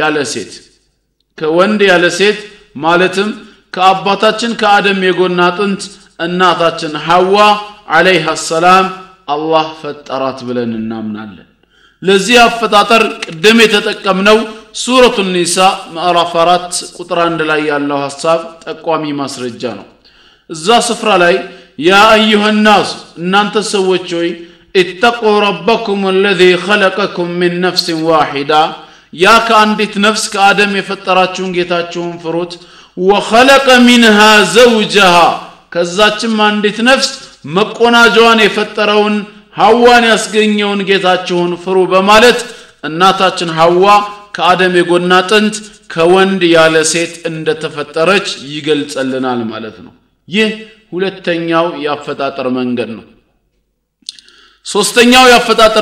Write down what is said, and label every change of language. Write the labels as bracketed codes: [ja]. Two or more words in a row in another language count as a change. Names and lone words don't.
[am] ያለ ሴት ማለትም ከአባታችን ከአደም የጎን አጥንት እናታችን ሐዋ [ar] عليها السلام [am] አላህ ፈጠራት ብለን እናምናለን ለዚህ አፈጣጠር ቅድም የተጠቀምነው ሱረቱ ኒሳ ምዕራፍ 4 ቁጥር 1 ላይ ያለው ሐሳብ ጠቋሚ ማስረጃ ነው እዛ ስፍራ ላይ [ar] يا أيها الناس [am] እናንተ ሰዎች ሆይ [ar] اتقوا ربكم الذي خلقكم من نفس واحده [am] ያ ከአንዲት ነፍስ ከአደም የፈጠራችሁን ጌታችሁን ፍሩት [ar] وخلق منها زوجها [am] ከዛችም አንዲት ነፍስ መቆናጃዋን የፈጠረውን ሐዋን ያስገኘውን ጌታችሁን ፍሩ በማለት እናታችን ሐዋ ከአደም የጎን አጥንት ከወንድ ያለ ሴት እንደተፈጠረች ይገልጽልናል ማለት ነው ይህ ሁለተኛው ያፈጣጠር መንገድ ነው ሶስተኛው ያፈጣጠር